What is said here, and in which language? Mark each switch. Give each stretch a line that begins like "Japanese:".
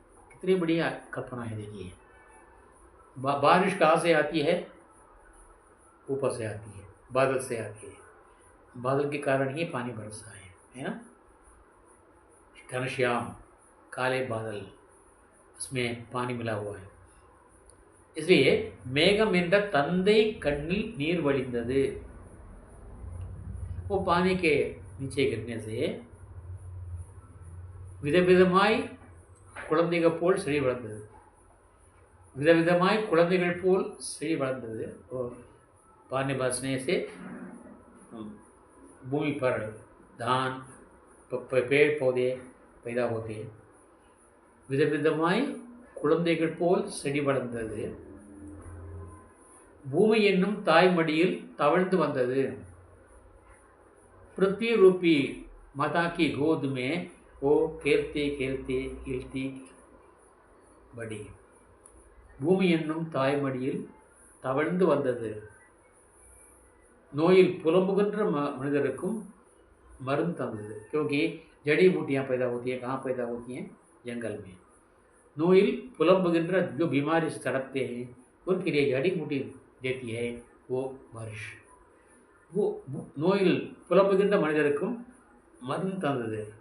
Hindi: कितनी बढ़िया कल्पना है देखिए। बारिश कहाँ से आती है, ऊपर से आती है, बादल से आती है, बादल के कारण ही पानी बरसता है ना। घनश्याम काले बादल, उसमें पानी मिला हुआ है।
Tamil: इसलिए மேகம் என்ற தந்தை கண்ணில் நீர் வழிந்தது।
Hindi: वो पानी के नीचे गिरने से
Tamil: விதவிதமாய் குழந்தைகள் போல் செடி வளர்ந்தது, விதவிதமாய் குழந்தைகள் போல் செடி வளர்ந்தது।
Hindi: और पानी बरसने से भूमि पर धान पेड़ पौधे पैदा होते हैं।
Tamil: விதவிதமாய் குழந்தைகள் போல் செடி வளர்ந்தது, பூமி என்னும் தாய்மடியில் தவழ்ந்து வந்தது।
Hindi: पृथ्वी रूपी माता की गोद में वो खेलते खेलते हिलती बड़ी।
Tamil: பூமி என்னும் தாய்மடியில் தவழ்ந்து வந்தது। நோயில் புலம்புகின்ற மனிதருக்கும் मருந்து தந்தது।
Hindi: क्योंकि जड़ी बूटियाँ पैदा होती हैं, कहाँ पैदा होती हैं, जंगल में।
Tamil: नोइल पुलम्बगिंद्र
Hindi: जो बीमारी से तड़पते हैं उनके लिए जड़ी बूटी देती है वो बारिश।
Tamil: वो नोइल पुलम्बगिंद्र मनिदरुक्कुम मருந்து தந்தது।